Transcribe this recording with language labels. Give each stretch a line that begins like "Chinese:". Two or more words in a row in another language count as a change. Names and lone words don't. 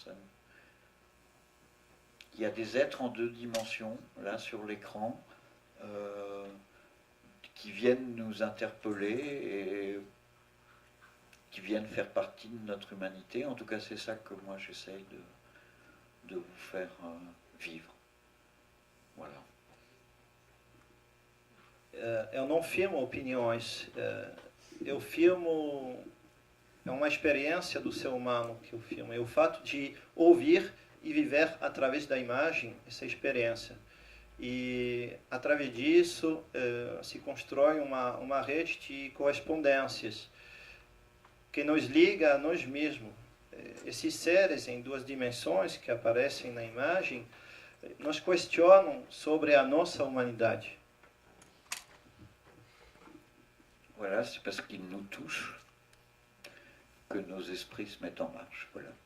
French: Il y a des êtres en 2 dimensions, là sur l'écran, qui viennent nous interpeller et qui viennent faire partie de notre humanité. En tout cas, c'est ça que moi j'essaye de vous faire vivre. Voilà.
Portuguese: Eu não filmo opiniões, eu filmo, é uma experiência do ser humano que eu filmo, é o fato de ouvir e viver através da imagem essa experiência. E através disso se constrói uma rede de correspondências que nos liga a nós mesmos. Esses seres em 2 dimensões que aparecem na imagem nos questionam sobre a nossa humanidade.
French: Voilà, c'est parce qu'ils nous touchent que nos esprits se mettent en marche. Voilà.